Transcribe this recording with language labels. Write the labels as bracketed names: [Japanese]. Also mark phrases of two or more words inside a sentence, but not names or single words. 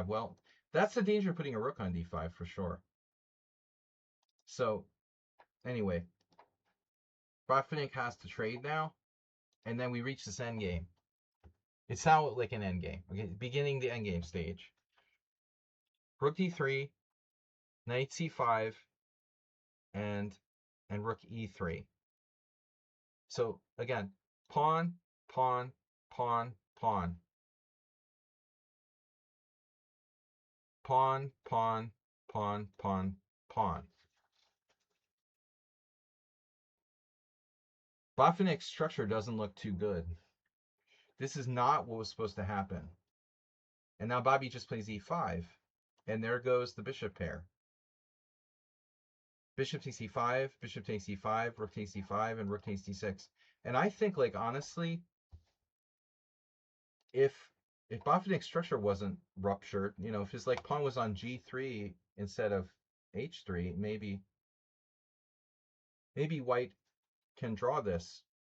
[English] Well, that's the danger of putting a rook on d5 for sure. So, anyway, Botvinnik has to trade now, and then we reach this endgame. It's now like an endgame. Okay, beginning the endgame stage. Rook d3, knight c5, and rook e3. So again, pawn, pawn, pawn, pawn. Pawn, pawn, pawn, pawn, pawn. Botvinnik's structure doesn't look too good. This is not what was supposed to happen. And now Bobby just plays e5. And there goes the bishop pair. Bishop takes e5, bishop takes e5, rook takes e5, and rook takes d6. And I think, like, honestly, if Botvinnik's structure wasn't ruptured, you know, if his like pawn was on g3 instead of h3, maybe white can draw this.